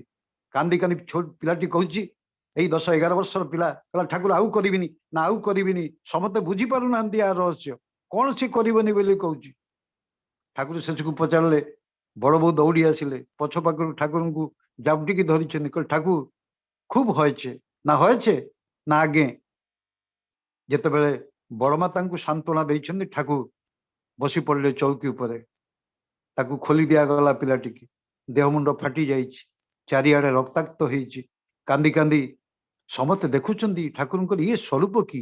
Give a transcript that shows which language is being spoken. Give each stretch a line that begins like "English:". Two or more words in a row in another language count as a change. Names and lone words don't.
Odia: କାନ୍ଦି କାନ୍ଦି ପିଲାଟି କହୁଛି, ଏଇ 10-11 ବର୍ଷର ପିଲା, କହିଲା ଠାକୁର ଆଉ କରିବିନି, ନା ଆଉ କରିବିନି। ସମସ୍ତେ ବୁଝିପାରୁନାହାନ୍ତି ୟା ରହସ୍ୟ, କଣ ସେ କରିବନି ବୋଲି କହୁଛି। ଠାକୁର ଶେଷକୁ ପଚାରିଲେ, ବଡ ବୋଉ ଦୌଡି ଆସିଲେ, ପଛ ପାଖରୁ ଠାକୁରଙ୍କୁ ଜାବୁଟିକି ଧରିଛନ୍ତି, କହିଲେ ଠାକୁର
Bangla: খুব হয়েছে, না হয়েছে না
Odia: ଆଜ୍ଞେ। ଯେତେବେଳେ ବଡମା ତାଙ୍କୁ ସାନ୍ତ୍ୱନା ଦେଇଛନ୍ତି, ଠାକୁର ବସି ପଡିଲେ ଚୌକି ଉପରେ। ତାକୁ ଖୋଲି ଦିଆଗଲା ପିଲାଟିକି। ଦେହ ମୁଣ୍ଡ ଫାଟି ଯାଇଛି, ଚାରିଆଡେ ରକ୍ତାକ୍ତ ହେଇଛି। କାନ୍ଦି କାନ୍ଦି ସମସ୍ତେ ଦେଖୁଛନ୍ତି ଠାକୁରଙ୍କର ଇଏ ସ୍ୱରୂପ କି।